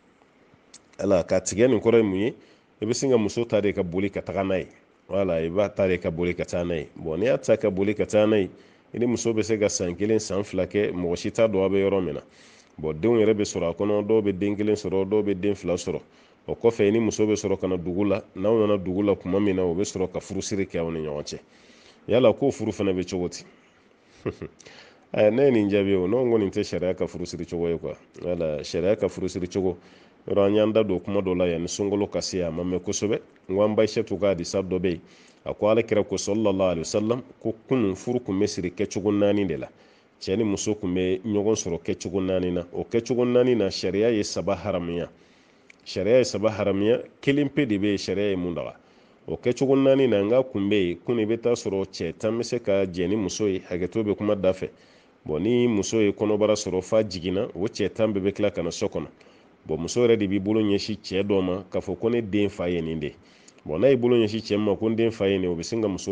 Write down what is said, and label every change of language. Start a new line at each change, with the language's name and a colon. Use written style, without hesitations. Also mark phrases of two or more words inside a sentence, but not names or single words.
Bambara: ala ka tigɛ nin kɔrɔ ye mun ye i bɛ sin ka muso ta de ka boli ka taga n'a ye wala i b'a ta de ka boli ka taa n'a ye bon n'i y'a ta ka boli ka taa n'a ye i ni muso bɛ se ka san 1 san 2 kɛ mɔgɔ si t'a dɔn a bɛ yɔrɔ min na bon denw yɛrɛ bɛ sɔrɔ a kɔnɔ dɔw bɛ den 1 sɔrɔ dɔw bɛ den 2 sɔrɔ o kɔfɛ i ni muso bɛ sɔrɔ ka na dugu la n'aw nana dugu la tuma min na o bɛ sɔrɔ ka furusiri kɛ aw ni ɲɔgɔn cɛ yala k'o furu fana bɛ cogo di ne ye nin jaabi o n'o kɔni tɛ sariya ka furusiri cogo ye quoi wala sariya ka furusiri cogo yɔrɔ an y'an da don kuma dɔ la yanni sunkalo ka se a ma mɛn kosɛbɛ n ko an Aishatu ka hadisa dɔ bɛ yen a ko alakira ko
Arabic: صلى الله عليه وسلم
Bambara: ko kunun furu kun bɛ siri kɛcogo 4 de la cɛ ni muso kun bɛ ɲɔgɔn sɔrɔ kɛcogo 4 na o kɛcogo 4 na sariya ye 3 haramuya sariya ye 3 haramuya kelen pe de bɛ yen sariya ye mun daga o kɛcogo 4 na n ka kun bɛ yen kun i bɛ taa sɔrɔ cɛ 10 bɛ se ka jɛ ni muso ye hakɛto bɛ kuma da fɛ bon ni muso ye kɔnɔbara sɔrɔ fa jiginna o cɛ 10 bɛɛ bɛ tila ka na so kɔnɔ bon muso yɛrɛ de b'i bolo ɲɛsin cɛ dɔ ma k'a fɔ ko ne den fa ye nin de bon n'a y'i bolo ɲɛsin cɛ ma ko n den fa ye nin o bɛ sin ka muso